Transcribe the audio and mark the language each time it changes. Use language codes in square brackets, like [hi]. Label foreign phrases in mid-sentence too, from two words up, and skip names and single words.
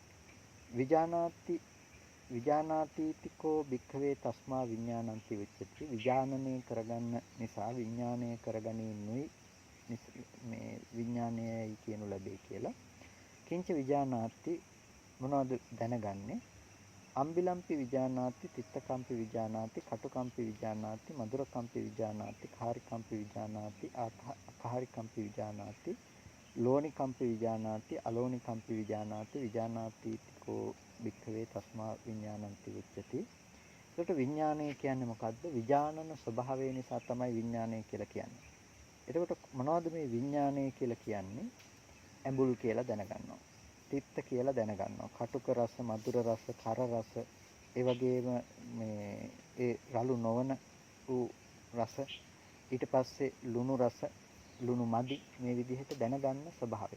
[pi] විජානාතිතිකෝ බික්ඛවේ තස්මා විඥානන්ති විච්ඡති. [si] විඥානනය කරගන්න නිසා විඥානය කරගැනීමයි මේ විඥානයයි කියනු ලැබේ කියලා. [pi] කිංච විජානාති [si] මොනවද දැනගන්නේ? [pi] අම්බිලම්පි විජානාති තිත්තකම්පි විජානාති කටුකම්පි විජානාති මధుරකම්පි විජානාති කාරිකම්පි විජානාති අකාරිකම්පි විජානාති ලෝණිකම්පි විජානාති අලෝණිකම්පි විජානාති විජානාතිකෝ භික්ඛවේ තස්මා විඥානන්ති උච්චති. [si] ඒකට විඥානය කියන්නේ මොකද්ද? විඥානන ස්වභාවය නිසා තමයි විඥානය කියලා කියන්නේ. එතකොට මොනවද මේ විඥානය කියලා කියන්නේ? ඇඹුල් කියලා දැනගන්නවා. තිත්ත කියලා දැනගන්නවා. කටුක රස, මధుර රස, කර රස, ඒ වගේම මේ ඒ රළු නොවන වූ රස, ඊට පස්සේ ලුණු රස, ලුණු මදි මේ විදිහට දැනගන්න ස්වභාවය.